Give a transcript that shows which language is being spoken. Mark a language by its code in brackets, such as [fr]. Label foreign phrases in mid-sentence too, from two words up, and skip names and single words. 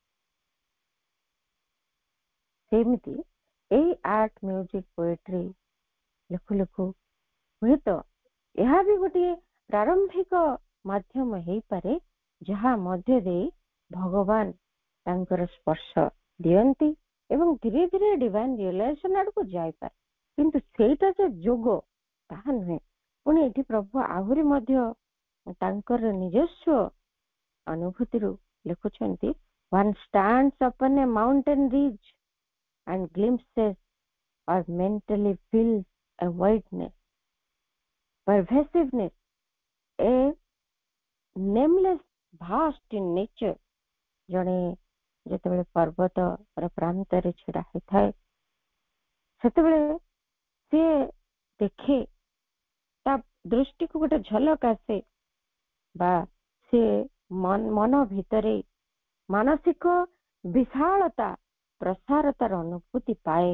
[or] ସେମିତି ଏଇ [en] art, music, poetry [or] ଲେଖୁ ଲେଖୁ ହୁଏତ ଏହା ବି ଗୋଟିଏ ପ୍ରାରମ୍ଭିକ ମାଧ୍ୟମ ହେଇପାରେ, ଯାହା ମଧ୍ୟ ଦେଇ ଭଗବାନ ତାଙ୍କର ସ୍ପର୍ଶ ଦିଅନ୍ତି ଏବଂ ଧୀରେ ଧୀରେ [en] divine realization [or] ଆଡକୁ ଯାଇପାରେ। କିନ୍ତୁ ସେଇଟା ଯେ ଯୋଗ, ତାହା ନୁହେଁ। ପୁଣି ଏଠି ପ୍ରଭୁ ଆହୁରି ମଧ୍ୟ ତାଙ୍କର ନିଜସ୍ୱ ଅନୁଭୂତିରୁ ଲେଖୁଛନ୍ତି, [en] one stands upon a mountain ridge and glimpses or mentally feels a wideness, pervasiveness, a nameless vast in nature। [or] ଜଣେ ଯେତେବେଳେ ପର୍ବତର ପ୍ରାନ୍ତରେ ଛିଡା ହେଇଥାଏ, ସେତେବେଳେ ସେ ଦେଖେ, ତା ଦୃଷ୍ଟିକୁ ଗୋଟେ ଝଲକ ଆସେ, ବା ସେ ମନ ଭିତରେ ମାନସିକ ବିଶାଳତା, ପ୍ରସାରତାର ଅନୁଭୂତି ପାଏ।